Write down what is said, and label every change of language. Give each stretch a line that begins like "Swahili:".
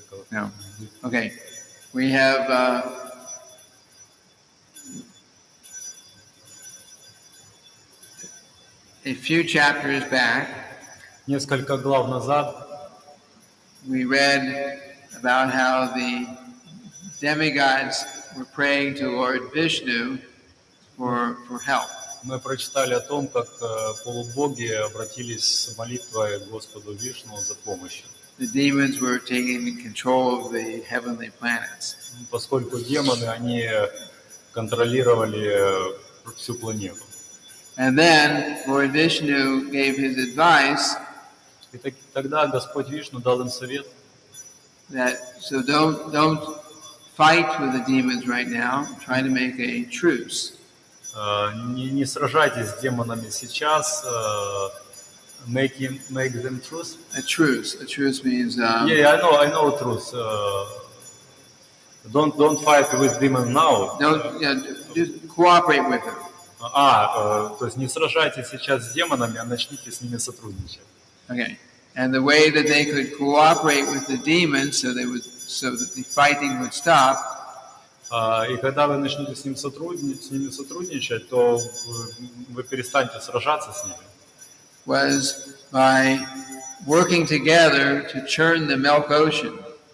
English: No. Okay. We have a few chapters back.
Russian: Несколько глав назад
English: We read about how the demigods were praying to Lord Vishnu for help.
Russian: мы прочитали о том, как полубоги обратились с молитвой к Господу Вишну за помощью.
English: The demons were taking control of the heavenly planets.
Russian: Поскольку демоны, они контролировали всю планету.
English: And then Lord Vishnu gave his advice
Russian: И тогда Господь Вишну дал им совет,
English: that so don't fight with the demons right now. Try to make a truce.
Russian: не сражайтесь с демонами сейчас,
English: make them truce. A truce. A truce means Yeah, I know truce. Don't fight with demons now. just cooperate with them.
Russian: То есть не сражайтесь сейчас с демонами, а начните с ними сотрудничать.
English: Okay. And the way that they could cooperate with the demons so that the fighting would stop.
Russian: И когда вы начнете с ними сотрудничать, то вы перестанете сражаться с ними.
English: Was by working together to churn the milk ocean.